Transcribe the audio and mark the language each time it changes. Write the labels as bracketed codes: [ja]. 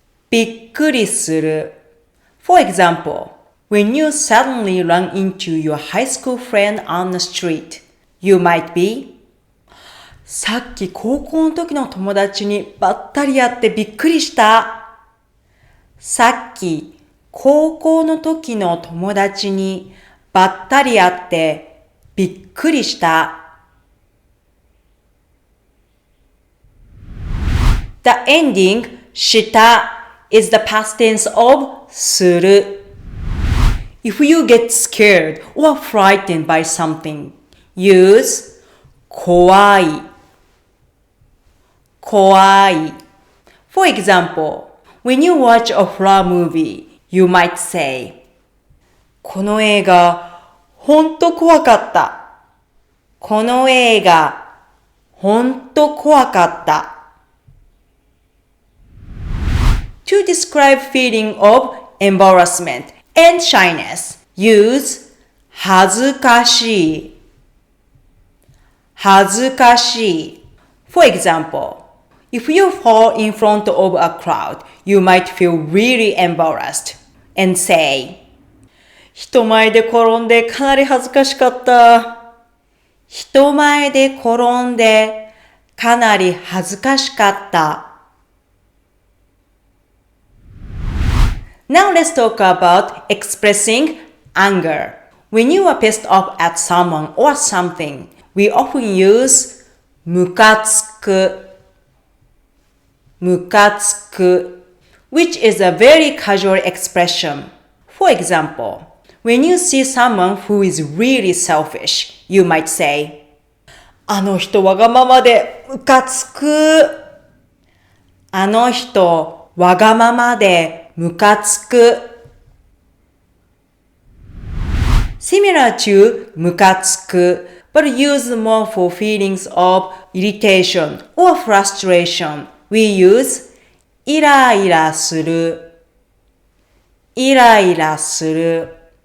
[ja] びっくりする。 [en] For example, when you suddenly run into your high school friend on the street, you might be [ja] さっき高校の時の友達にばったり会ってびっくりした。さっき高校の時の友達にばったり会ってびっくりした。 [en] The ending した is the past tense of する。 If you get scared or frightened by something, use 怖い。 [ja] 怖い。 [en] For example, when you watch a horror movie, you might say, [ja] この映画、ほんと怖かった。この映画、ほんと怖かった。 [en] To describe feeling of embarrassment and shyness, use 恥ずかしい。 [ja] 恥ずかしい。 [en] For example, if you fall in front of a crowd, you might feel really embarrassed and say, [ja] 人前で転んでかなり恥ずかしかった。人前で転んでかなり恥ずかしかった。 [en] Now let's talk about expressing anger. When you are pissed off at someone or something, we often use ムカつく。ムカつく which is a very casual expression. For example, when you see someone who is really selfish, you might say, [ja] あの人わがままでムカつく。あの人わがままでムカつく。 [en] Similar to ムカつく, but used more for feelings of irritation or frustration, we use イライラする。 [ja] イライラする。